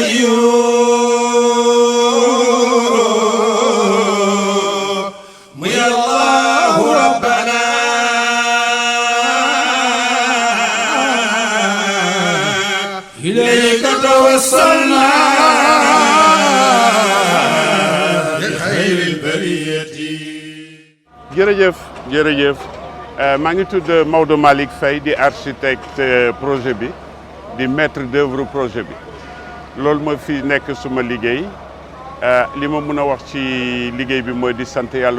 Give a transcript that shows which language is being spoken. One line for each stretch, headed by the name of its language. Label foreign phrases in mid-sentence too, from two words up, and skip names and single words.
Arabic: قيوم يا الله ربنا إليك توسلنا بخير البرية.
Wolof: jërëjëf maa ngi tudd Maodo Malick Faye di architecte projet bi di
French: maître d'œuvre
Wolof: projet bi loolu ma fi nekk suma liggéey li ma mën a wax ci liggéey bi mooy di sant yàlla